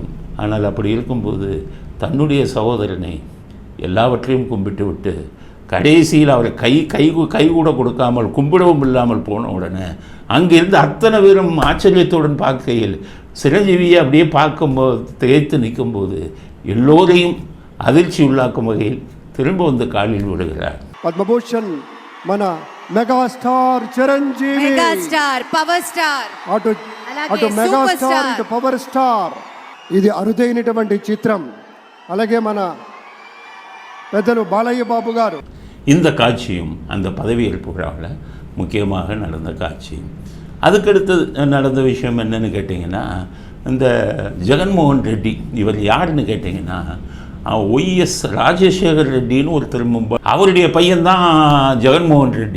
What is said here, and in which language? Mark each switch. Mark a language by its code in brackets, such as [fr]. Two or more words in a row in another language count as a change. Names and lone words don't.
[ta] ஆனால் அப்படி இருக்கும்போது தன்னுடைய சகோதரனை எல்லாவற்றையும் கும்பிட்டு விட்டு கடைசியில் அவரை கை கூட கொடுக்காமல் கும்பிடவும் இல்லாமல் போன உடனே அங்கிருந்து அத்தனை பேரும் ஆச்சரியத்துடன் பார்க்கையில் சிரஞ்சீவியை அப்படியே பார்க்கும்போது திகைத்து நிற்கும்போது எல்லோரையும் அதிர்ச்சி உள்ளாக்கும் வகையில் திரும்ப வந்து காலில் விடுகிறார். [te] పద్మభూషణ్ మన మెగాస్టార్ చిరంజీవి, మెగాస్టార్ పవర్ స్టార్, అటు మెగాస్టార్ ఇటు పవర్ స్టార్. ఇది అరుదైనటువంటి చిత్రం. అలాగే మన పెద్దలు బాలయ్య బాబు గారు. [ta] இந்த காட்சியும் அந்த பதவியேற்பு விழாவில் முக்கியமாக நடந்த காட்சி. அதுக்கடுத்து நடந்த விஷயம் என்னன்னு கேட்டிங்கன்னா, இந்த ஜெகன்மோகன் ரெட்டி இவர் யாருன்னு கேட்டிங்கன்னா, ஒய்எஸ் ராஜசேகர் ரெட்டின்னு ஒருத்தர் மும்பை, அவருடைய பையன்தான் ஜெகன்மோகன் ரெட்டி.